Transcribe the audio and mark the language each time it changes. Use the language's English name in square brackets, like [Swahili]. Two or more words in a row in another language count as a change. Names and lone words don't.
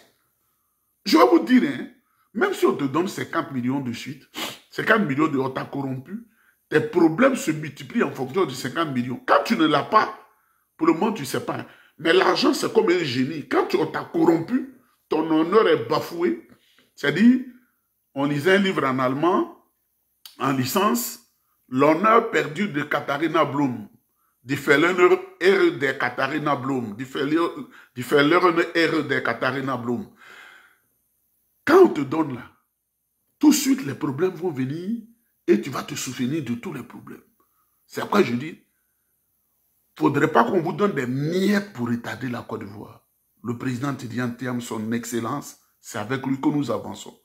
[French] Je vais vous dire, hein, même si on te donne 50 millions de suite, 50 millions de on t'a corrompu, tes problèmes se multiplient en fonction de 50 millions. Quand tu ne l'as pas, pour le moment, tu ne sais pas. Mais l'argent, c'est comme un génie. Quand on t'a corrompu, ton honneur est bafoué. C'est-à-dire, on lisait un livre en allemand, en licence, L'honneur perdu de Katharina Blum. [German] Die verlorene Ehre der Katharina Blum. Die verlorene Ehre der Katharina Blum. [French] Quand on te donne là, tout de suite, les problèmes vont venir et tu vas te souvenir de tous les problèmes. C'est pourquoi je dis, il ne faudrait pas qu'on vous donne des miettes pour retarder la Côte d'Ivoire. Le président Tidiane Tiam, son excellence, c'est avec lui que nous avançons.